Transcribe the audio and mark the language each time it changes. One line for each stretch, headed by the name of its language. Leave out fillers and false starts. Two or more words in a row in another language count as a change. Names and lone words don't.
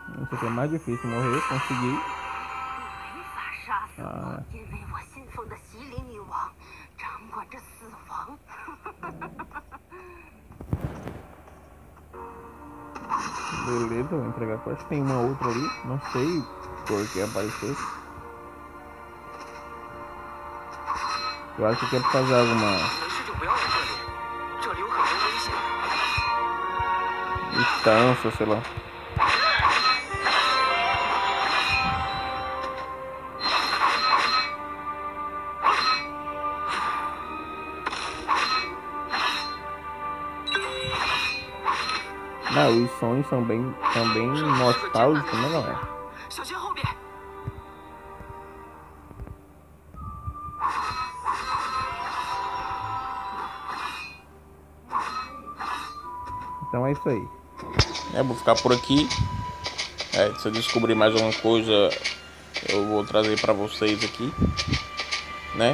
Portuguese: Esse aqui é mais difícil morrer, consegui.
Chinese: 没法杀死我， Ah, 因为我信奉的洗礼女王掌管着死亡。
Portuguese: beleza, vou entregar a quest. Tem uma outra ali, não sei por que apareceu. Eu acho que é por causa de alguma
Chinese: 没事就不要来这里，这里有很多危险。
Portuguese: instância, sei lá. Não, os sons são bem nostálgicos, né, galera?
Chinese: 小心后边。
Portuguese: Então é isso aí. Vou ficar por aqui. Se eu descobrir mais alguma coisa, eu vou trazer para vocês aqui, né?